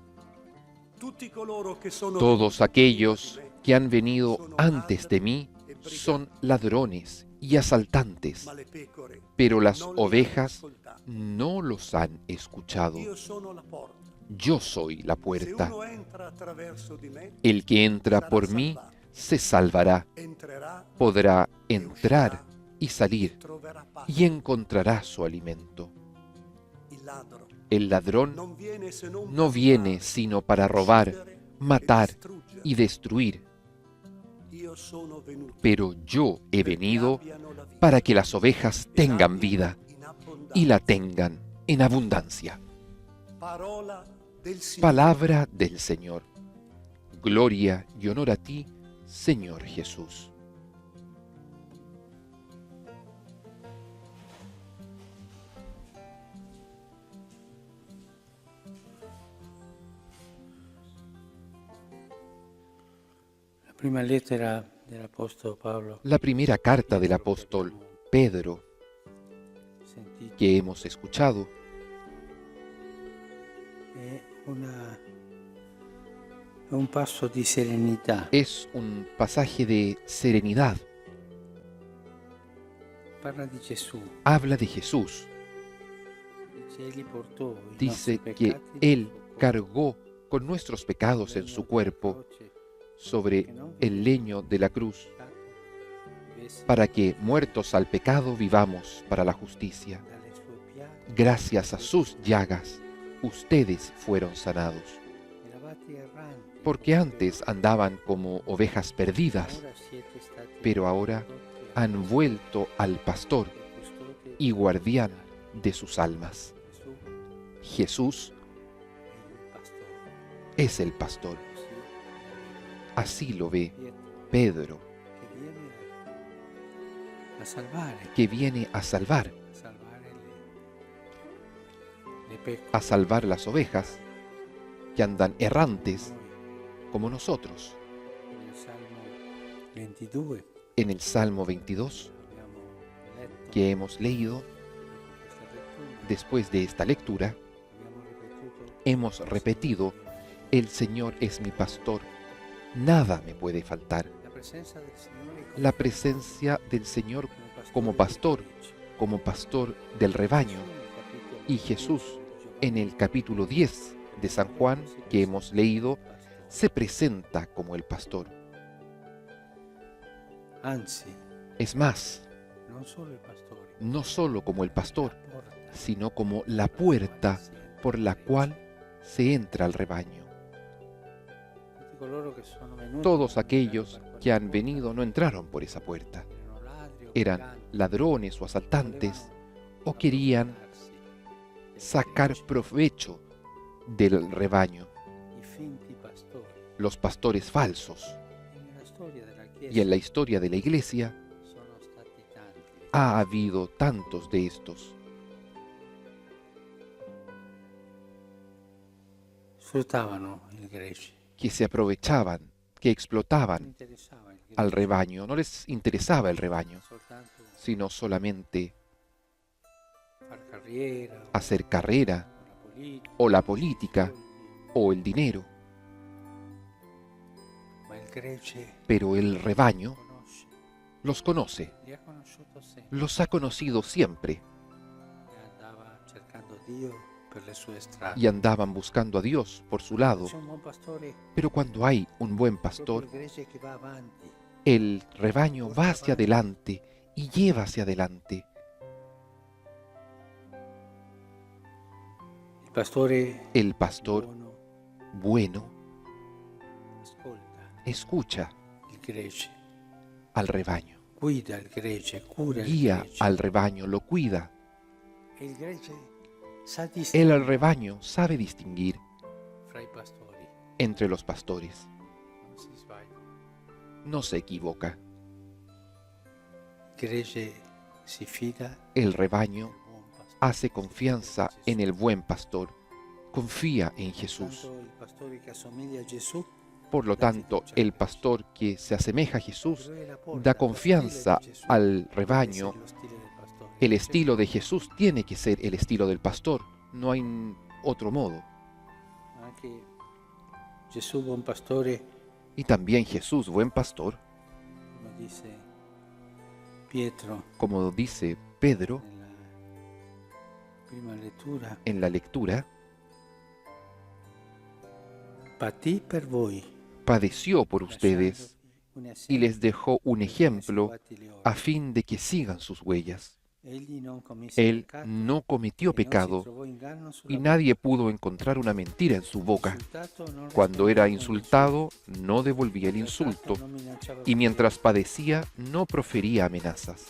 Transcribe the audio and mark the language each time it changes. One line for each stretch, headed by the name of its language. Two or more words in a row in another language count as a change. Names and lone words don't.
Spanish: Todos aquellos que han venido antes de mí son ladrones y asaltantes, pero las ovejas no los han escuchado. Yo soy la puerta. El que entra por mí se salvará,
Italian: entrerà
Spanish: podrá entrar y salir
Italian: troverà pace.
Spanish: y encontrará su alimento.
Italian: Il ladro
Spanish: El ladrón
Italian: non viene se non
Spanish: no
Italian: per
Spanish: viene
Italian: rubare,
Spanish: sino para robar,
Italian: uccidere
Spanish: matar
Italian: e distruggere.
Spanish: y destruir,
Italian: Io sono venuto
Spanish: pero yo he
Italian: perché
Spanish: venido
Italian: abbiano la vita
Spanish: para que las ovejas
Italian: e
Spanish: tengan
Italian: l'abbiano
Spanish: vida
Italian: in abbondanza.
Spanish: y la tengan en abundancia.
Italian: Parola del Signore.
Spanish: Palabra del Señor. Gloria y honor a ti, Señor Jesús.
Italian: La prima lettera dell'Apostolo Paolo
Spanish: La primera carta del apóstol Pedro
Italian: sentita
Spanish: que hemos escuchado
Italian: è un passo di serenità.
Spanish: es un pasaje de serenidad.
Italian: Parla di Gesù,
Spanish: Habla de Jesús.
Italian: dice egli portò i
Spanish: Dice
Italian: nostri
Spanish: que
Italian: peccati
Spanish: Él
Italian: nel suo corpo,
Spanish: cargó con nuestros pecados en su cuerpo sobre el leño de la cruz, para que, muertos al pecado, vivamos para la justicia.
Italian: dalle sue piaghe
Spanish: Gracias a sus llagas, ustedes fueron sanados.
Italian: eravate erranti,
Spanish: Porque antes andaban como ovejas perdidas,
Italian: ora siete stati
Spanish: pero ahora
Italian: ricondotti a
Spanish: han vuelto al pastor
Italian: e custode
Spanish: y guardián de sus almas.
Italian: Gesù
Spanish: Jesús
Italian: è il pastore.
Spanish: es el pastor.
Italian: Così
Spanish: Así lo ve
Italian: Pietro
Spanish: Pedro,
Italian: che viene a salvare,
Spanish: que viene a salvar
Italian: le pecore.
Spanish: a salvar las ovejas que andan errantes
Italian: Noi
Spanish: como nosotros.
Italian: nel Salmo 22
Spanish: En el Salmo 22
Italian: abbiamo letto
Spanish: que hemos leído,
Italian: questa lettura,
Spanish: después de esta lectura,
Italian: abbiamo ripetuto
Spanish: hemos repetido, el Señor es mi pastor, nada me puede faltar.
Italian: la presenza del Signore
Spanish: La presencia del Señor como pastor, como pastor del rebaño. Y Jesús, en el capítulo 10 de San Juan, que hemos leído, se presenta como el pastor.
Italian: Anzi,
Spanish: Es más,
Italian: non solo il pastore,
Spanish: no solo como el pastor,
Italian: la porta
Spanish: sino como la puerta por la cual se entra al rebaño.
Italian: tutti coloro che sono venuti
Spanish: Todos
Italian: non
Spanish: aquellos
Italian: entrarono per
Spanish: que han
Italian: quella
Spanish: venido no entraron por esa puerta.
Italian: porta, erano ladri o
Spanish: Eran
Italian: briganti,
Spanish: ladrones o asaltantes
Italian: volevano
Spanish: o querían
Italian: aprovecharsi del
Spanish: sacar
Italian: gregge,
Spanish: provecho del rebaño,
Italian: i finti pastori.
Spanish: los pastores falsos.
Italian: E nella storia della Chiesa
Spanish: Y en la historia de la Iglesia
Italian: sono stati tanti
Spanish: ha habido tantos de estos.
Italian: sfruttavano il gregge,
Spanish: Que se aprovechaban, que
Italian: non
Spanish: explotaban
Italian: interessava il gregge,
Spanish: al rebaño. No les interesaba el rebaño,
Italian: soltanto
Spanish: sino solamente
Italian: far carriera
Spanish: hacer carrera
Italian: o la politica,
Spanish: o la política o el dinero.
Italian: ma il gregge
Spanish: Pero el rebaño
Italian: conosce,
Spanish: los conoce,
Italian: li ha conosciuto sempre
Spanish: los ha conocido siempre
Italian: e andava cercando Dio per le sue strade.
Spanish: y andaban buscando a Dios por su lado.
Italian: C'è un buon pastore,
Spanish: Pero cuando hay un buen
Italian: proprio
Spanish: pastor,
Italian: il gregge che va avanti,
Spanish: el rebaño va hacia adelante y lleva hacia adelante.
Italian: il pastore
Spanish: El pastor
Italian: buono
Spanish: bueno
Italian: ascolta
Spanish: escucha
Italian: il gregge,
Spanish: al rebaño,
Italian: guida il gregge, cura il
Spanish: guía
Italian: gregge.
Spanish: al rebaño, lo cuida.
Italian: E il gregge sa
Spanish: El
Italian: distinguere
Spanish: rebaño sabe distinguir
Italian: fra i pastori,
Spanish: entre los pastores,
Italian: non si sbaglia.
Spanish: no se equivoca.
Italian: Il gregge si fida
Spanish: El rebaño
Italian: del buon pastore.
Spanish: hace confianza en el buen pastor, confía en Jesús.
Italian: Tanto il pastore che assomiglia a Gesù
Spanish: Por lo tanto, el pastor que se asemeja a Jesús
Italian: però è la porta,
Spanish: da lo confianza
Italian: stile di Gesù
Spanish: al
Italian: deve
Spanish: rebaño.
Italian: essere lo stile del pastore.
Spanish: El estilo de Jesús tiene que ser el estilo del pastor, no hay otro modo.
Italian: Anche Gesù buon pastore,
Spanish: Y también Jesús, buen pastor,
Italian: come dice Pietro
Spanish: como dice Pedro
Italian: nella prima lettura,
Spanish: en la lectura,
Italian: patì per voi,
Spanish: padeció por ustedes, y les dejó un ejemplo a fin de que sigan sus huellas. Él no cometió pecado y nadie pudo encontrar una mentira en su boca. Cuando era insultado, no devolvía el insulto y mientras padecía, no profería amenazas.